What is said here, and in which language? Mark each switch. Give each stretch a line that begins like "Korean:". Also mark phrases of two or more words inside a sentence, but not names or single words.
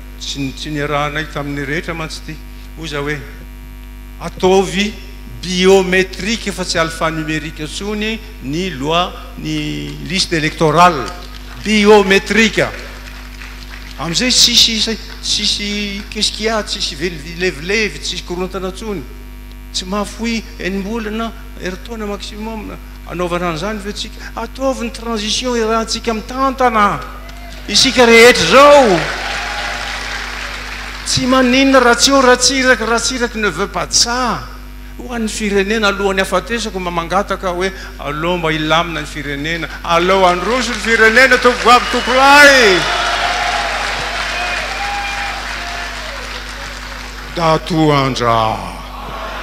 Malagasy: Tsy niarahanay tamin'ny rehetra mantsy ty. Hoy za hoe ataovy biométrique fa tsy alphanumérique intsony ny loi ny
French: liste électorale biométrique.
Malagasy: Amin'izay tsisy
French: qu'est-ce qu'il y a,
Malagasy: tsisy levilevy, tsisy korontana intsony. Tsy mahafoy enimbolana eritaona maximum anaovana an'izany ve tsika. Ataovy ny transition irahantsika mitantana isika rehetra zao. Tsy maninona raha tsy eo ratsiraka
French: ne veut pas de ça. Ho an'ny firenena alohan'ny afatesako mamangataka hoe aleo mba ilamina ny firenena, aleo androso ny firenena tovovavy tokolahy. Datoandra.